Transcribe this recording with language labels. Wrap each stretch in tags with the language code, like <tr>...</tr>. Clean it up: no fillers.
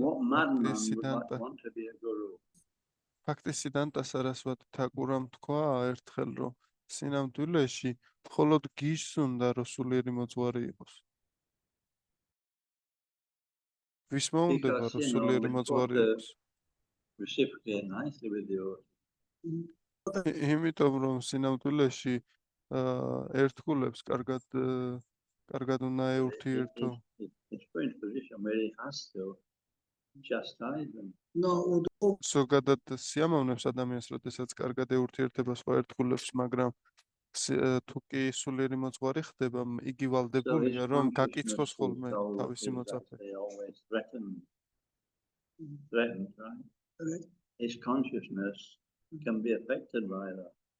<en>What madman would want to be a guru?</en> <ka>ფაქტისი დანტასა რასვათ თაკურამ თქვა ერთხელ რომ სინამდვილეში მხოლოდ გიჟს უნდა რომ სულიერი მოძღვარი იყოს. ვის მოუნდება რომ სულიერი მოძღვარი იყოს?</ka> <en>Reciprocate nicely with you.</en> <ka>იმიტომ რომ სინამდვილეში ერთგულებს კარგად უნდა ეურთიერთო.</ka> <en>It's put in a position where he has to chastise them.</en> <ka>ზოგადად სიამოვნებს ადამიანს, როდესაც კარგად ეურთიერთება სხვა ერთგულებს, მაგრამ თუ კი სულიერი მოძღვარი ხდება, იგი ვალდებულია რომ გაკიცხოს ხოლმე თავისი მოწაფე.</ka> <en>They always threatened, right? His consciousness can be affected by that.</en>